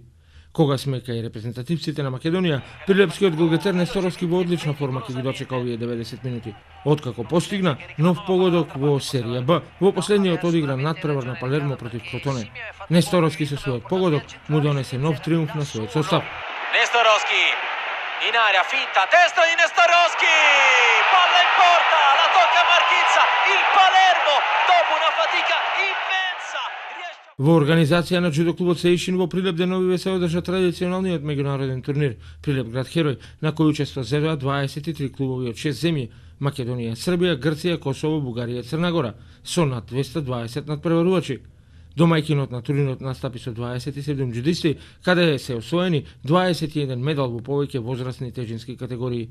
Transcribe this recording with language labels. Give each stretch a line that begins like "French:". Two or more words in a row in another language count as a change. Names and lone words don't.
Macedonian: Кога сме кај репрезентативците на Македонија, прилепскиот голгетер Несторовски во одлична форма ќе ги дочека овие 90 минути, откако постигна нов погодок во серија Б во последниот одигран надпревар на Палермо против Кротоне. Несторовски со својот погодок му донесе нов триумф на својот состав.
Italian: Nestorovski in area, finta, destro di Nestorovski, palla in porta, la tocca Marchizza, il Palermo dopo una fatica immensa.
Macedonian: Во организација на џудо клубот Сеишин во Прилеп деновиве се одржа традиционалниот меѓународен турнир Прилеп град Херој, на кој учество зедоа 23 клубови од 6 земји: Македонија, Србија, Грција, Косово, Бугарија и Црна Гора, со над 220 надпреварувачи. Домајкинот на турнирот настапи со 27 џудисти, каде се освоени 21 медал во повеќе возрастни тежински категории.